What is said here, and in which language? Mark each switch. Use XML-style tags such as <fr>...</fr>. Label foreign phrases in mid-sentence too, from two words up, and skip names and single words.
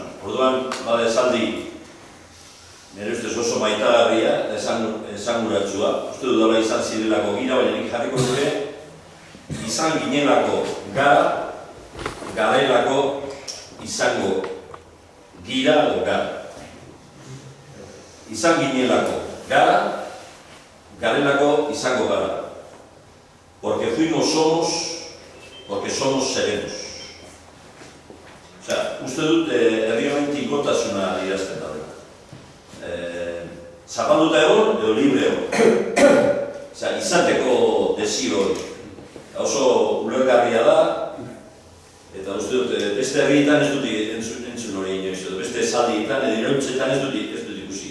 <eu>Orduan, bada esaldi, nire ustez oso maitagarria, esanguratsua, uste dudala izan zirelako gira, baina nik jarriko dute, izan ginelako gara, garelako izango gira edo gara. Izan ginelako gara, garelako izango gara.</eu> <es>Porque fuimos somos, porque somos seremos.</es> <eu>Osea, uste dut herri honen tinkotasuna idazten da. Zapalduta egon edo libre egon. Osea, izateko desio hori. Oso ulergarria da, eta uste dut, beste herrietan ez dut entzun hori inoiz, beste esaldietan edo iraultzetan ez dut ikusi.</eu>